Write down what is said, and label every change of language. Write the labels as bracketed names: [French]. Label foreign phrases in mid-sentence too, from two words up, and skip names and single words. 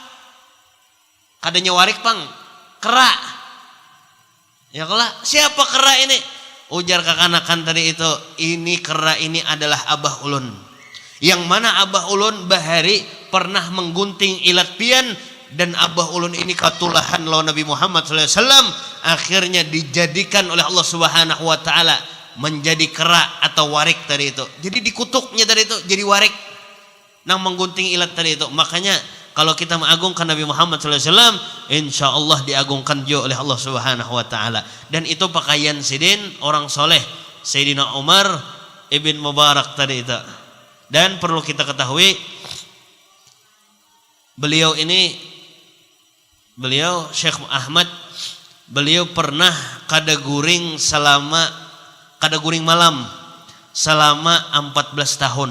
[Banjar] Kadanya warik pang kera. Ya kala, siapa kera ini? Ujar kakanakan tadi itu, ini kera ini adalah abah ulun. Yang mana abah ulun bahari pernah menggunting ilat pian dan abah ulun ini katulahan lawan Nabi Muhammad [Arabic] sallallahu alaihi wasallam, [Indonesian] akhirnya dijadikan oleh Allah [Arabic] Subhanahu wa taala [Indonesian] menjadi kera atau warik tadi itu. Jadi dikutuknya tadi itu jadi warik nang menggunting ilat tadi itu. Makanya kalau kita mengagungkan Nabi Muhammad [Arabic] sallallahu alaihi wasallam, [Indonesian] insyaallah diagungkan juga oleh Allah [Arabic] Subhanahu wa taala. [Banjar] Dan itu pakaian sidin orang soleh Sayyidina Umar ibn Mubarak tadi itu. Dan perlu kita ketahui, beliau Syekh Ahmad, beliau pernah kada guring malam selama 14 tahun.